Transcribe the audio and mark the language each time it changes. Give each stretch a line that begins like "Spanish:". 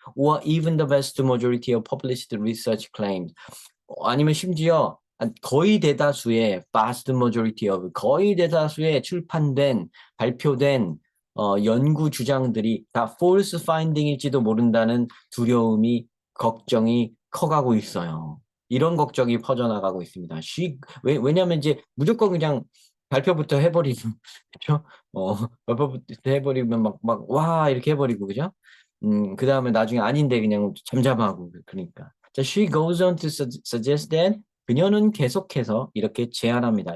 English: Or even the vast majority of published research claims.
Korean: 아니면 심지어 거의 대다수의
English: vast majority of
Korean: 거의 대다수의 출판된 발표된 연구 주장들이 다
English: false finding
Korean: 일지도 모른다는 두려움이 걱정이 커가고 있어요. 이런 걱정이 퍼져나가고 있습니다. 왜냐하면 이제 무조건 그냥 발표부터 해버리고 그죠? 발표부터 해버리면 와 이렇게 해버리고 그죠? 그 다음에 나중에 아닌데 그냥 잠잠하고 그러니까.
English: 자, she goes on to suggest that
Korean: 그녀는 계속해서 이렇게 제안합니다.